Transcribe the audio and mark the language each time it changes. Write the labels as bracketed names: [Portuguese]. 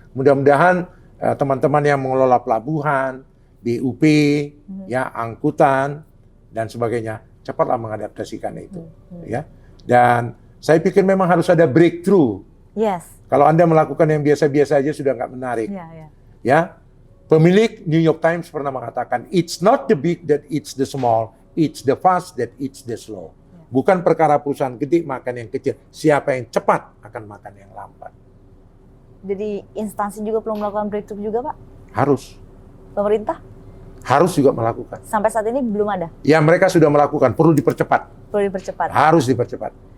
[Indonesian] Mudah-mudahan teman-teman yang mengelola pelabuhan, BUP, ya angkutan dan sebagainya cepatlah mengadaptasikan itu. Ya. Dan saya pikir memang harus ada breakthrough. [English] Yes. [Indonesian] Kalau Anda melakukan yang biasa-biasa aja sudah nggak menarik. Ya. Pemilik New York Times pernah mengatakan, [English] it's not the big that eats the small, it's the fast that eats the slow. [Indonesian] Bukan perkara perusahaan gede makan yang kecil. Siapa yang cepat akan makan yang lambat. Jadi instansi juga perlu melakukan breakthrough juga, Pak? Harus. Pemerintah? Harus juga melakukan. Sampai saat ini belum ada? Ya mereka sudah melakukan, perlu dipercepat. Perlu dipercepat? Harus dipercepat.